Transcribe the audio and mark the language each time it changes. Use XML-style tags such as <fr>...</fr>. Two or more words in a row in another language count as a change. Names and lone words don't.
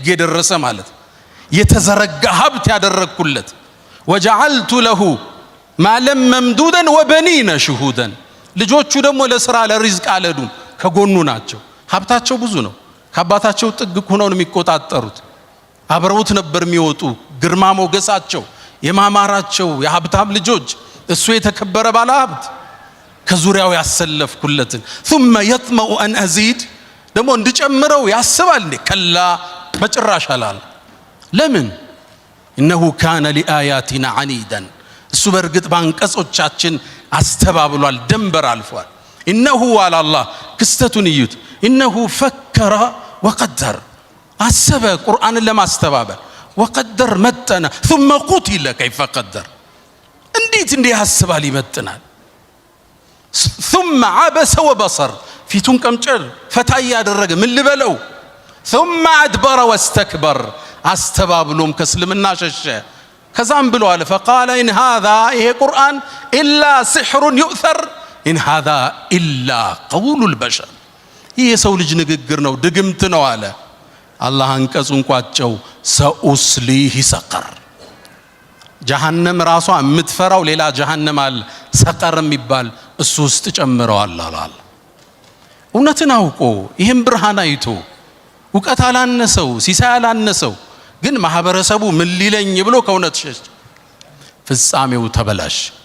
<am>የደረሰ ማለት የተዘረጋ ሀብት ያደረግኩለት።</am> <ar>وجعلت له مالا ممدودا وبنين شهودا</ar> <am>ልጆቹ ደግሞ ለስራ ለሪዝቅ አልሄዱም፣ ከጎኑ ናቸው። ሀብታቸው ብዙ ነው። ከአባታቸው ጥግ ሆነው ነው የሚቆጣጠሩት። አብረውት ነበር የሚወጡ። ግርማ ሞገሳቸው የማማራቸው የሀብታም ልጆች እሱ የተከበረ ባለ ሀብት ከዙሪያው ያሰለፍኩለትን</am> <ar>ثم يطمع أن أزيد</ar> <am>ደግሞ እንድጨምረው ያስባል እንዴ? ከላ በጭራሽ አላለ። ለምን?</am> <ar>إنه كان لآياتنا عنيدا</ar> <am>እሱ በርግጥ ባንቀጾቻችን አስተባብሏል፣ ደንበር አልፏል።</am> <ar>إنه على الله</ar> <am>ክስተቱን እዩት።</am> <ar>إنه فكر وقدر</ar> <am>አሰበ ቁርአንን ለማስተባበል وقدر መጠነ</am> <ar>ثم قتل كيف قدر</ar> <am>እንዴት ያስባል ይመጥናል።</am> <ar>ثم عبس وبصر</ar> <am>ፊቱን ቀምጨር ፈታ ያደረገ ምን ልበለው።</am> <ar>ثم أدبر واستكبر</ar> <am>አስተባብሎም ከእስልምና ሸሸ። ከዛም ብለዋል فقال</am> <ar>إن هذا</ar> <am>ይሄ ቁርአን</am> <ar>إلا سحر يؤثر إن هذا إلا قول البشر ይሄ</ar> <am>የሰው ልጅ ንግግር ነው፣ ድግምት ነው አለ። አላህ አንቀጹን ቋጨው።</am> <ar>سأصليه سقر</ar> <am>ጀሃነም ራሷ የምትፈራው ሌላ ጀሃነም አለ፣ ሰቀር የሚባል እሱ ውስጥ ጨምረዋል አላል። እውነትን አውቆ ይህም ብርሃን አይቶ እውቀት አላነሰው ሲሳይ አላነሰው፣ ግን ማህበረሰቡ ምን ሊለኝ ብሎ ከእውነት ሸሽ፣ ፍጻሜው ተበላሽ።</am>